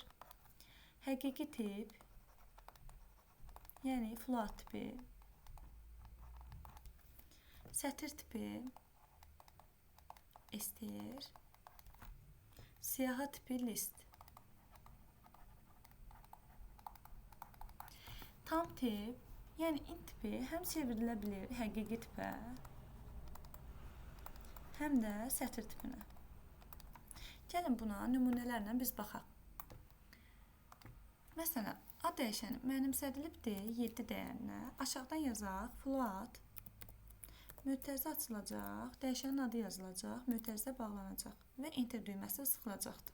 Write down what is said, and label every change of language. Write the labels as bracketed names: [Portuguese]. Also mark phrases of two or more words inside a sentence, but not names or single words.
[Azerbaijani] Həqiqi tip, yani float tipi. Sətir tipi, str. Siyahı tipi list. Tam tip, yani int tipi həm çevrilə bilir həqiqi tipə, həm də sətir tipinə. Gəlin buna nümunələrlə biz baxaq. Məsələn, A dəyişəni mənimsədilibdir 7 dəyərinə. Aşağıdan yazaq float, mötərizə açılacaq, dəyişənin adı yazılacaq, mötərizə bağlanacaq və enter düyməsi sıxılacaqdır.